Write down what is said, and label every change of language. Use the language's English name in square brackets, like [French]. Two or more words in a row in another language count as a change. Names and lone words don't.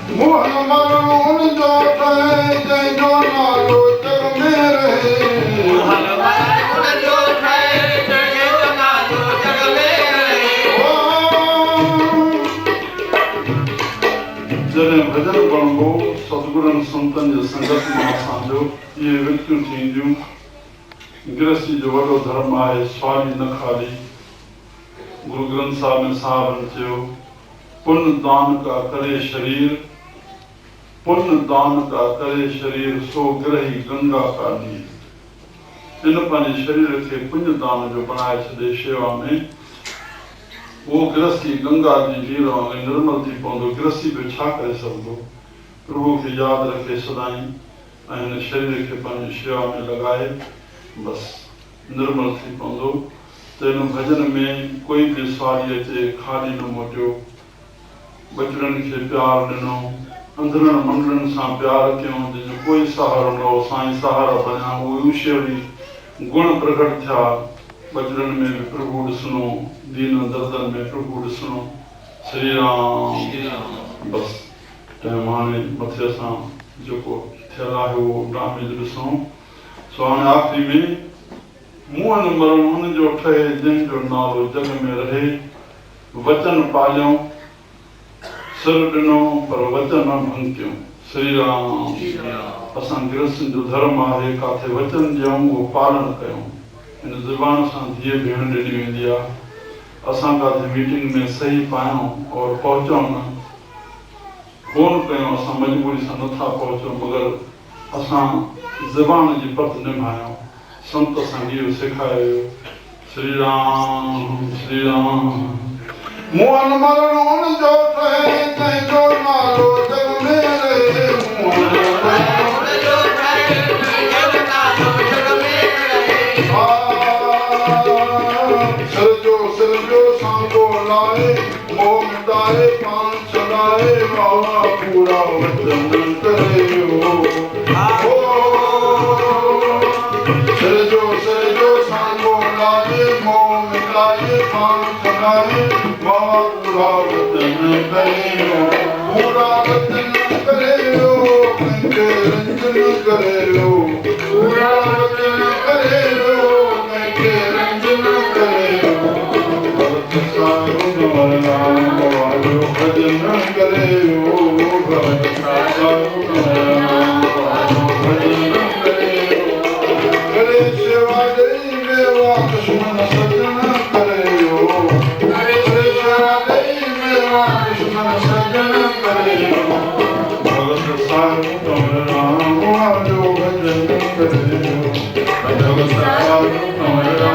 [Sindhi] मोहन मरण जो ठहे जंहिंजो नालो जग में रहे मोहन मरण जो ठहे जंहिंजो नालो जग में रहे जॾहिं भॼन बणिबो सतगुरनि संतनि जे संगत मां असांजो इहे विक्तियूं थींदियूं गृहस्थी जो वॾो धर्म आहे स्वाली न खाली गुरु ग्रंथ साहिब में साहबनि चयो [Hindi] पुण्य दान का करे शरीर पुण्य दान का करे शरीर सो ग्रही गंगा का नीर [Sindhi] इन पंहिंजे शरीर खे पुण्य दान जो बणाए छॾे शेवा में वो गृहस्थी गंगा जी नीर वांगुरु निर्मल थी पवंदो गृहस्थी बि छा करे सघंदो प्रभु खे यादि रखे सदाईं ऐं हिन शरीर खे पंहिंजी शेवा में लॻाए बसि निर्मल थी पवंदो त हिन भॼन में कोई बि सवारी अचे खाली न मोटियो बचड़नि खे प्यारु ॾिनो अंदरनि मंडलनि सां प्यारु कयूं जंहिंजो कोई सहारो न हो साईं सहारा बणिया उहे ईश्वरी गुण प्रकट थिया बचड़नि में बि प्रभु ॾिसणो दीन दर्दनि में प्रभु ॾिसणो श्री राम बसि टाइम हाणे मथे असां जेको थियल आहे उहो डामेज ॾिसूं सो हाणे आख़िरी में मुंहं न मरण हुनजो ठहे जंहिंजो नालो जग में रहे वचन पालियूं सिर ॾिनो पर वचन न भंकियूं श्री राम असां गृहस्थनि जो धर्म आहे काथे वचन ॾियूं उहो पालन कयूं हिन ज़ुबान सां धीअ भेण ॾिनी वेंदी आहे असां काथे मीटिंग में सही पायूं और पहुचूं न फोन कयूं असां मजबूरी सां नथा पहुचूं मगर असां ज़बान जी पत निभायूं संत असांखे इहो सेखारियो श्री राम मोहन मरण हुनजो ठहे जंहिंजो नालो जग में रहे मोहन मरण जो ठहे जंहिंजो नालो जग में रहे सिर जो सांगो लाए मोह मिटाए पान चढ़ाए बाबा पूरा वचन करियो सिर जो सांगो लाए मोह मिटाए पान चढ़ाए बाबा पूरा वचन करियो कंहिंखे रंजन करियो पूरा वचन करियो कंहिंखे रंजन करियो भजन करियो भजन करे सेवा ॾेई मेवा दुश्मन सजन करियो करे सेवा ॾेई मेवा दुश्मन सजन करियो भगत साहिब तुम राम जो भजन करियो भगत साहिब तुम